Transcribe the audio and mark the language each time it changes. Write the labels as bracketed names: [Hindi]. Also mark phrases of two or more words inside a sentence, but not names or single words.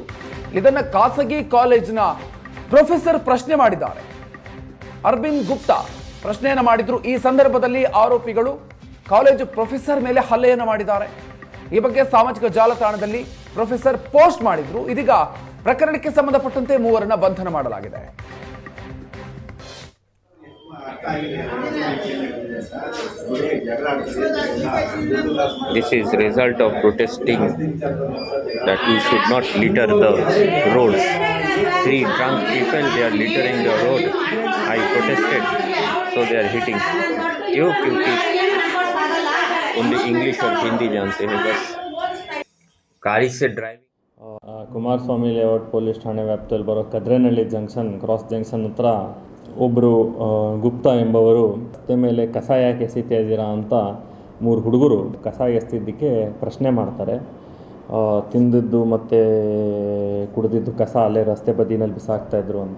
[Kannada] ಇದನ್ನ ಖಾಸಗಿ ಕಾಲೇಜಿನ ಪ್ರೊಫೆಸರ್ ಪ್ರಶ್ನೆ ಮಾಡಿದ್ದಾರೆ. ಅರವಿಂದ್ ಗುಪ್ತಾ ಪ್ರಶ್ನೆಯನ್ನು ಮಾಡಿದ್ರು. ಈ ಸಂದರ್ಭದಲ್ಲಿ ಆರೋಪಿಗಳು ಕಾಲೇಜು ಪ್ರೊಫೆಸರ್ ಮೇಲೆ ಹಲ್ಲೆಯನ್ನು ಮಾಡಿದ್ದಾರೆ. ಈ ಬಗ್ಗೆ ಸಾಮಾಜಿಕ ಜಾಲತಾಣದಲ್ಲಿ ಪ್ರೊಫೆಸರ್ ಪೋಸ್ಟ್ ಮಾಡಿದ್ರು. ಇದೀಗ ಪ್ರಕರಣಕ್ಕೆ ಸಂಬಂಧಪಟ್ಟಂತೆ 3 ಬಂಧನ ಮಾಡಲಾಗಿದೆ. [English] This is result of protesting that you should not litter the roads. 3 drunk people, they are littering the road. I protested, so they are hitting. [Hindi] क्योंकि [English] only English [Hindi] और हिंदी जानते हैं बस. गाड़ी से ड्राइविंग. [Kannada] ಕುಮಾರಸ್ವಾಮಿ ಲೇಔಟ್ ಪೊಲೀಸ್ ಠಾಣೆ ವ್ಯಾಪ್ತಿಯಲ್ಲಿ ಬರೋ ಕದ್ರೇನಹಳ್ಳಿ ಜಂಕ್ಷನ್ ಕ್ರಾಸ್ ಜಂಕ್ಷನ್ ಹತ್ರ ಒಬ್ಬರು ಗುಪ್ತಾ ಎಂಬವರು ರಸ್ತೆ ಮೇಲೆ ಕಸ ಯಾಕೆ ಎಸಿತಾ ಇದ್ದೀರಾ ಅಂತ 3 ಹುಡುಗರು ಕಸ ಎಸ್ತಿದ್ದಕ್ಕೆ ಪ್ರಶ್ನೆ ಮಾಡ್ತಾರೆ. ತಿಂದಿದ್ದು ಮತ್ತು ಕುಡಿದಿದ್ದು ಕಸ ಅಲ್ಲೇ ರಸ್ತೆ ಬದಿನಲ್ಲಿ ಬಿಸಾಕ್ತಾಯಿದ್ರು ಅಂತ.